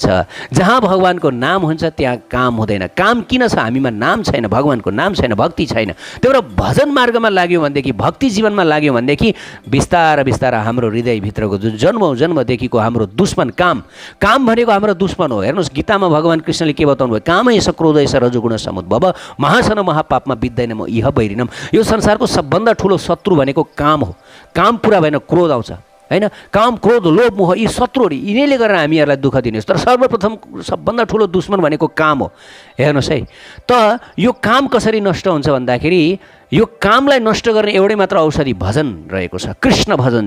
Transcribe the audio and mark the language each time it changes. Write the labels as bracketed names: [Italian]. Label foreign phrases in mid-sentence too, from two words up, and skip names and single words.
[Nepali] जहाँ भगवानको नाम हुन्छ त्यहाँ काम हुँदैन। काम किन छ? हामीमा नाम छैन, भगवानको नाम छैन, भक्ति छैन। त्यही भएर भजन मार्गमा लाग्यो भनेदेखि, भक्ति जीवनमा लाग्यो भनेदेखि बिस्तार हाम्रो हृदयभित्रको जुन जन्मदेखिको हाम्रो दुश्मन काम भनेको हाम्रो दुश्मन हो। हेर्नुहोस् गीतामा भगवान कृष्णले के बताउनु भयो, [Sanskrit] काम एष क्रोध एष रजोगुण समुद्भव महासन महापापमा विद्दैन इह बैरिनम। [Nepali] यो संसारको सबभन्दा ठुलो शत्रु भनेको काम हो। काम पुरा भएन क्रोध आउँछ। होइन। काम, क्रोध, लोभ, मोह यी शत्रुहरू यिनीहरूले गरेर हामीहरूलाई दुःख दिनुहोस्। तर सर्वप्रथम सबभन्दा ठुलो दुश्मन भनेको काम हो। हेर्नुहोस् है, त यो काम कसरी नष्ट हुन्छ भन्दाखेरि यो कामलाई नष्ट गर्ने एउटै मात्र औषधि भजन रहेको छ, कृष्ण भजन।